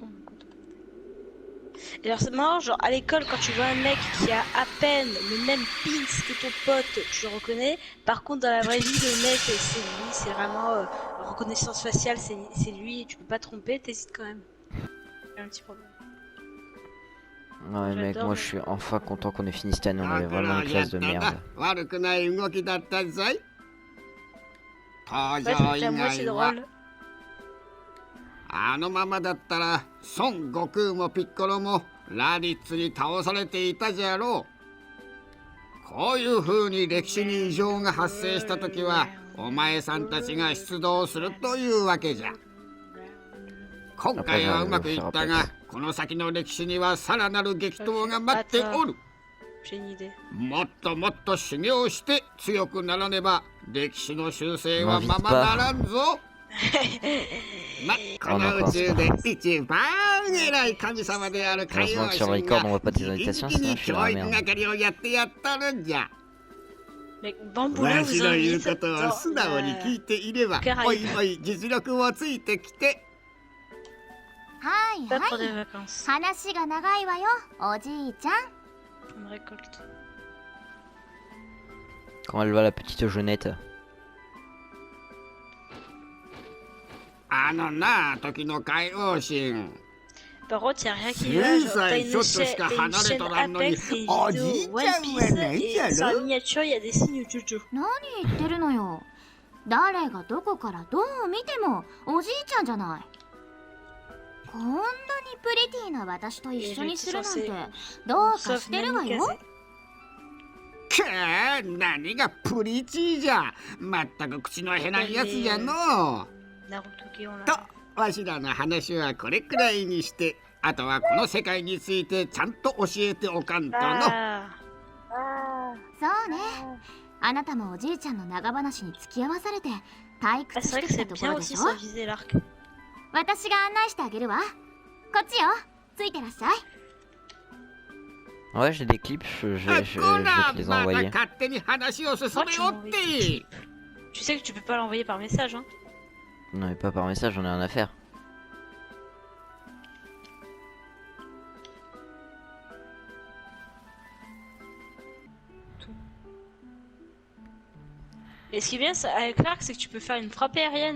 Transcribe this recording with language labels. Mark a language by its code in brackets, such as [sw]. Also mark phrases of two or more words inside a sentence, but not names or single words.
[fr] Et alors, c'est marrant, genre, à l'école, quand tu vois un mec qui a à peine le même pins que ton pote, tu le reconnais. Par contre, dans la vraie vie, le mec, c'est lui, c'est vraiment reconnaissance faciale, c'est lui, et tu peux pas tromper, t'hésites quand même. Il y a un petit problème. Ouais mec, moi je suis enfin content qu'on ait fini cette année, on avait vraiment une classe de merde. [ja] 悪くない動きだったぞい。登 [fr] Ouais, [ja] 場以 [fr] c'était à moitié [ja] 外は [fr] drôle. [ja] あのままだったら孫悟空もピッコロもラディッツに倒されていたじゃろう。こういう風に歴史に異常が発生した時はお前さんたちが出動するというわけじゃ。今回はうまくいったがこの先の歴史にはさらなる激闘が待っておる。 [fr] J'ai une idée. [ja] もっともっと修行して強くならねば歴史の修正はままならんぞ。ま、この宇宙で一番偉い神様である海王神が直々に教育係をやってやったるんじゃ。 [fr] Mec, Bamboula [ja] わし [fr] vous [ja] の言う [fr] invite [ja] ことを素直に聞いていれば [fr] Caraïbes [ja] おいおい実力もついてきて。はい [fr] pas pour [ja] は [fr] des [ja] い [fr] vacances. [ja] 話が長いわよおじいちゃん [fr] Pour une récolte. Comment elle va la petite jaunette? [ja] あのな時の海王神 [fr] Par contre, y'a rien qui va. Genre, t'as une chaîne Apex et Oh, une vidéo dis-tiens, One Piece ouais, et mais sur la miniature, il y a des signes Jojo. [ja] 何言ってるのよ誰がどこからどう見てもおじいちゃんじゃないこんなにプリティな私と一緒にするなんてどうか [fr] Sauf [ja] してるわ [fr] Nami [ja] よ [fr] Kaze. [ja] くー何がプリチーじゃまったく口の減らんやつじゃのう [fr] Naruto qui ont [ja] と [fr] là. [ja] わしらの話はこれくらいにしてあとはこの世界についてちゃんと教えておかんとの Ah. そうねあなたもおじいちゃんの長話に付き合わされて退 Ah, 屈 [fr] c'est [ja] し [fr] vrai [ja] て [fr] que [ja] きた [fr] c'est [ja] とこ [fr] bien [ja] ろでし [fr] aussi [ja] ょ [fr] sans viser l'arc. [ja] 私が案内してあげるわこっちよついてらっしゃい [fr] Ouais, j'ai des clips, je あ vais [ja] こら [fr] te les [ja] また [fr] envoyer. [ja] 勝手に話を進め [fr] Moi, tu おっ m'envoies [ja] て [fr] des clips. Tu sais que tu peux pas l'envoyer par message, hein. Non mais pas par message, j'en ai rien à faire. Et ce qui est bien avec l'arc, c'est que tu peux faire une frappe aérienne.